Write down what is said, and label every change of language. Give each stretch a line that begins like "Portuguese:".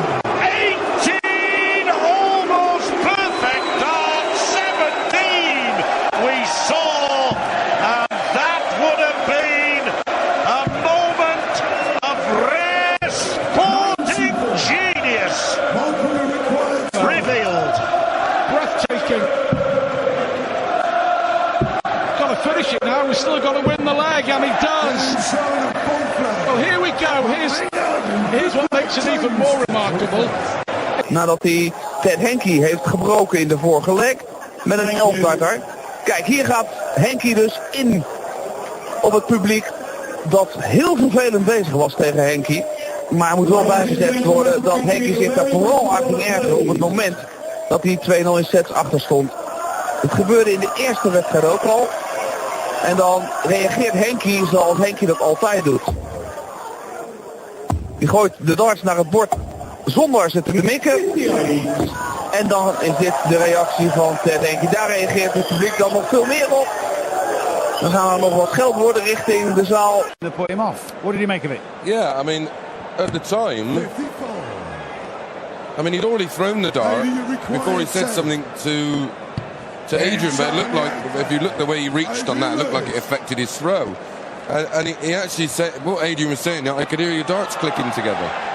English: 18 almost perfect darts, 17 we saw, and that would have been a moment of rare sporting genius revealed. Breathtaking. Got to finish it now. We've still got to win the leg, and he does. Well, here we go. Here's what makes it even more remarkable.
Dutch: Nadat hij Ted Henke heeft gebroken in de vorige leg met een 11-darter. Kijk, hier gaat Henke dus in op het publiek dat heel vervelend bezig was tegen Henke. Maar er moet wel bijgezet worden dat Henke zich daar vooral aan ging ergeren op het moment dat hij 2-0 in sets achter stond. Het gebeurde in de eerste wedstrijd ook al. En dan reageert Henke zoals Henke dat altijd doet. Die gooit de darts naar het bord zonder ze te mikken. En dan is dit de reactie van Ted Henke. Daar reageert het publiek dan nog veel meer op. Dan gaan er nog wat geld worden richting de zaal.
English: They put him off. What did he make of it? Yeah, I mean, at the time, I mean, he'd already thrown the dart before he said something to Adrian, but it looked like, if you look the way he reached on that, it looked like it affected his throw. And he actually said, what Adrian was saying, I could hear your darts clicking together.